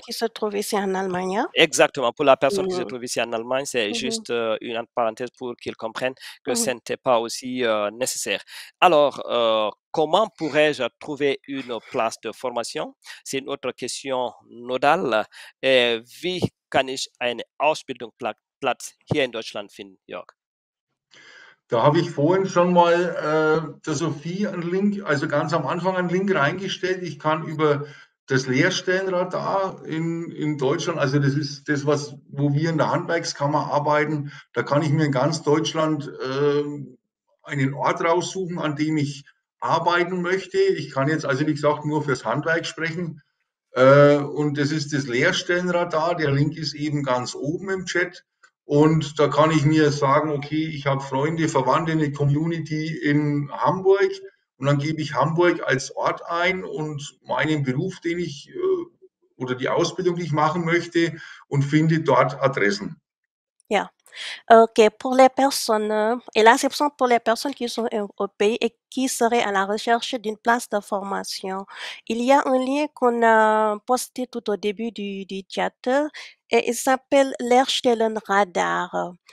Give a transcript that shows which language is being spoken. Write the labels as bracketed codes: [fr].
[fr] qui se trouve ici en Allemagne? Hein? exactement, pour la personne qui se Mhm. trouve ici en Allemagne, c'est Mhm. juste une entre parenthèses pour qu'ils comprennent que ce Mhm. n'était pas aussi nécessaire. Alors, comment pourrais-je trouver une place de formation? C'est une autre question nodale. [de] Wie kann ich eine Ausbildungsplatz hier in Deutschland finden, Jörg? Da habe ich vorhin schon mal der Sophie einen Link, also ganz am Anfang einen Link reingestellt. Ich kann über das Lehrstellenradar in Deutschland, also das ist das, wo wir in der Handwerkskammer arbeiten, da kann ich mir in ganz Deutschland einen Ort raussuchen, an dem ich arbeiten möchte. Ich kann jetzt also, wie gesagt, nur fürs Handwerk sprechen. Und das ist das Lehrstellenradar. Der Link ist eben ganz oben im Chat. Und da kann ich mir sagen, okay, ich habe Freunde, Verwandte, eine Community in Hamburg. Und dann gebe ich Hamburg als Ort ein und meinen Beruf, den ich oder die Ausbildung, die ich machen möchte, und finde dort Adressen. Ja. [fr] Ok, pour les personnes, et là, c'est pour les personnes qui sont au pays et qui seraient à la recherche d'une place de formation. Il y a un lien qu'on a posté tout au début du chat et il s'appelle Lehrstellenradar.